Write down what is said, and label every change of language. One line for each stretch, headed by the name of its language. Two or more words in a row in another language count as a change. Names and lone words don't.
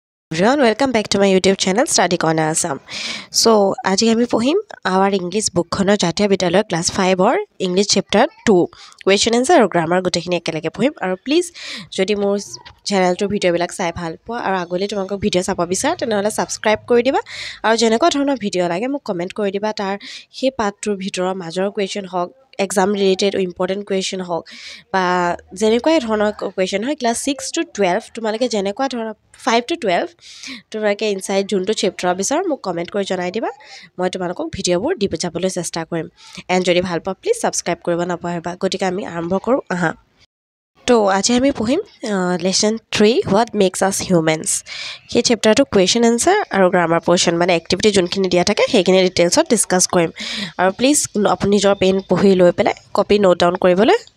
English: Everyone, welcome back to my YouTube channel Study Corner Assam. So,
Assamese: আজি আমি পঢ়িম
English: our English book
Assamese: খনৰ জাতীয় বিদ্যালয় ক্লাছ 5 অৰ
English: English chapter 2 question answer
Assamese: আৰু grammar গোটেইখিনি একেলগে পঢ়িম আৰু প্লিজ যদি মোৰ চেনেলটো ভিডিঅ'বিলাক চাই ভাল পোৱা আৰু আগলৈ তোমাক ভিডিঅ' চাব বিচাৰা তেনেহ'লে সাবস্ক্ৰাইব কৰি দিবা আৰু যেনেকুৱা ধৰণৰ ভিডিঅ' লাগে মোক কমেন্ট কৰি দিবা তাৰ সেই পাঠটোৰ ভিতৰৰ মাজৰ question হওক
English: exam related important question
Assamese: হওক বা যেনেকুৱা ধৰণৰ question হয় ক্লাছ 6 to 12 তোমালোকে যেনেকুৱা ধৰণৰ 5 to 12 তোমালোকে ইনসাইড যোনটো চেপ্টাৰ বিচাৰ মোক কমেন্ট কৰি জনাই দিবা মই তোমালোকক ভিডিঅ'বোৰ দিব যাবলৈ চেষ্টা কৰিম এণ্ড যদি ভাল পোৱা প্লিজ সাবস্ক্ৰাইব কৰিব নাপাহৰিবা গতিকে আমি আৰম্ভ কৰো আহা তো আজি আমি পঢ়িম লেসন 3 হোৱাট মেক্স আস হিউমেনছ সেই চেপ্টাৰটো
English: question answer
Assamese: আৰু
English: grammar portion
Assamese: মানে এক্টিভিটি যোনখিনি দিয়া থাকে সেইখিনি ডিটেইলছত ডিসকাস কৰিম আৰু প্লিজ আপুনি নিজৰ পেন পঢ়ি লৈ পেলাই কপি
English: note down
Assamese: কৰিবলৈ